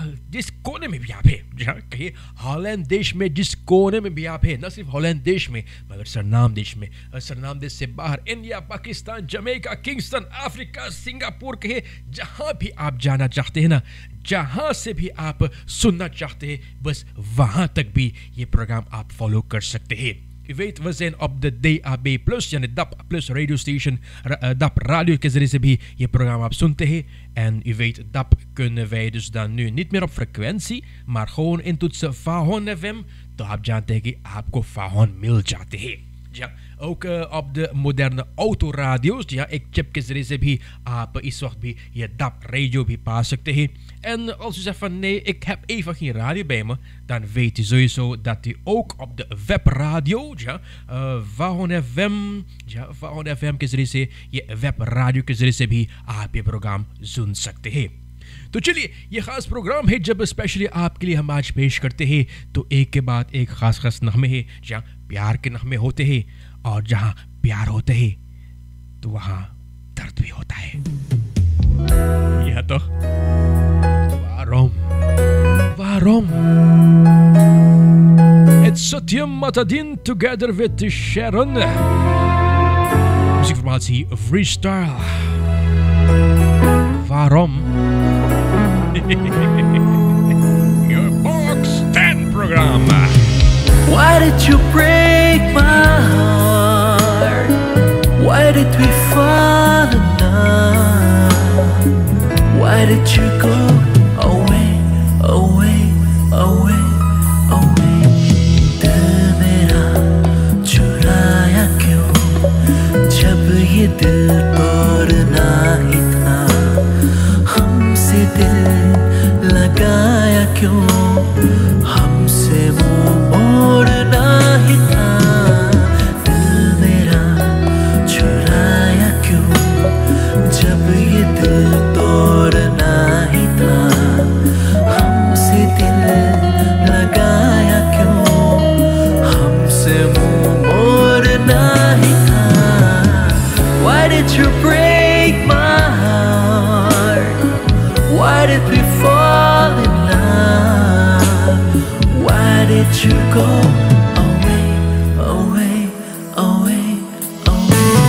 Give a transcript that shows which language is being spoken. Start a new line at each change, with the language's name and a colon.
Hindi: जिस कोने में भी आप है, जहाँ कहिए हॉलैंड देश में जिस कोने में भी आप है, न सिर्फ हॉलैंड देश में मगर सरनाम देश में, सरनाम देश से बाहर India, Pakistan, Jamaica, Kingston, Africa, Singapore कहिए, जहाँ भी आप जाना चाहते हैं ना, जहाँ से भी आप सुनना चाहते हैं, बस वहाँ तक भी ये प्रोग्राम आप फॉलो कर सकते हैं.
Dutch: U weet, we zijn op de
Hindi: DAB+, यानी DAP Plus radio station, DAP radio के ज़रिए से भी ये प्रोग्राम आप सुनते हैं.
Dutch: En u weet, DAP kunnen wij dus dan nu niet meer op frequentie, maar gewoon intoetsen Wahon FM,
Hindi: तो आप जानते हैं कि आपको Wahon मिल जाते हैं.
Dutch: Ja, ook op de moderne autoradio's, ja,
Hindi: एक chip के ज़रिए से भी आप इस वक्त भी ये DAP radio भी पा सकते हैं.
Dutch: En als u zegt van nee, ik heb even geen radio bij me, dan weet u sowieso dat u ook op de webradio, ja, Wahon FM, ja, Wahon FM
Hindi: के ज़रिए से, ये web radio के ज़रिए से भी आप ये प्रोग्राम सुन सकते हैं. तो चलिए, ये खास प्रोग्राम है जब स्पेशली आपके लिए हम आज पेश करते हैं, तो एक के बाद एक खास नगमे हैं जहाँ प्यार के नगमे होते हैं, और जहाँ प्यार होते हैं तो वहाँ दर्द भी होता है. यह तो Waarom?
English: It's Satyam Matadin together with Sharon.
Dutch: Muziekformatie freestyle. Waarom?
English: Your Box 10 programma. Why did you break my heart? Why did we fall in love? Why did you go away, away, away, away?
Hindi: दिल मेरा चुराया क्यों, जब ये दिल तोड़ना ही था, हमसे दिल लगाया क्यों, हमसे मुंह मोड़ना ही था. दिल मेरा चुराया क्यों, जब ये दिल तोड़ना ही था, हमसे दिल लगाया क्यों, हमसे मुंह मोड़ना ही था.
English: Why did you break my heart? Why did we fall in love? Why did you go away, away, away, away?